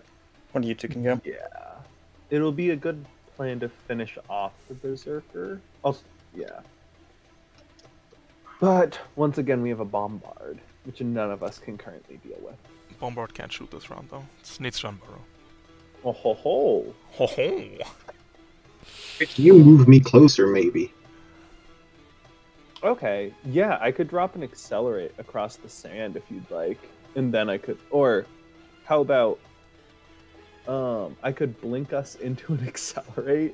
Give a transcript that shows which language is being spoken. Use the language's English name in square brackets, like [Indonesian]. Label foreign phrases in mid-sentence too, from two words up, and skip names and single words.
[English] One of you two can go. Yeah. It'll be a good plan to finish off the Berserker. Yeah. But, once again, we have a Bombard, which none of us can currently deal with. Bombard can't shoot this round, though. It needs to unburrow. Oh ho ho! Ho ho! Can you move me closer, maybe? Okay, yeah, I could drop an Accelerate across the sand if you'd like. And then I could... Or, how about... I could blink us into an Accelerate.